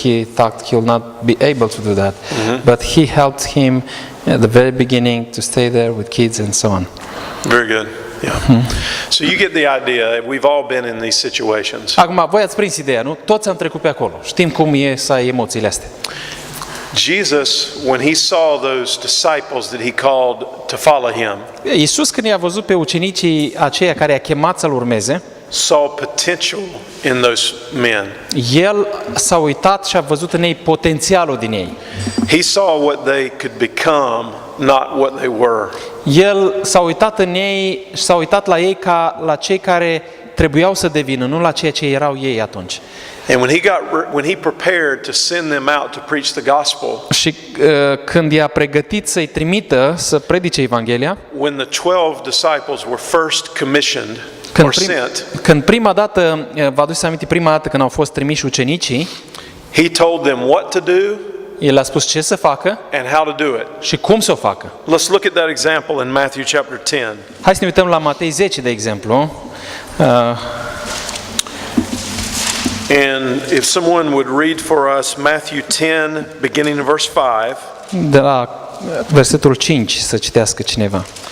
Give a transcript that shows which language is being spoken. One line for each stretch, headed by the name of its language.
English: He thought he will not be able to do that, but he helped him at the very beginning to stay there with kids and so on. Very good. Yeah. So you get the idea. We've all been in these situations.
Romanian: Acum, voi ați prins ideea, nu? Toți am trecut pe acolo. Știm cum e să ai emoțiile astea.
English: Jesus, when he saw those disciples that he called to follow him,
Romanian: Iisus, când i-a văzut pe ucenicii aceia care i-a chemat să-L urmeze,
English: saw potential in those men.
Romanian: El s-a uitat și a văzut în ei potențialul din ei.
English: He saw what they could become, not what they were.
Romanian: El s-a uitat în ei și s-a uitat la ei ca la cei care trebuiau să devină, nu la ceea ce erau ei atunci.
English: And when he prepared to send them out to preach the gospel,
Romanian: Și când i-a pregătit să-i trimită să predice Evanghelia,
English: when the 12 disciples were first commissioned or sent,
Romanian: când prima dată, vă aduceți aminte, prima dată când au fost trimiși ucenicii,
English: he told them what to do
Romanian: el a spus ce să facă
English: and how to do it.
Romanian: și cum să o facă.
English: Let's look at that example in Matthew chapter 10.
Romanian: Hai să ne uităm la Matei 10, de exemplu.
English: And if someone would read for us Matthew 10, beginning in verse 5,
Romanian: De la versetul 5 să citească cineva.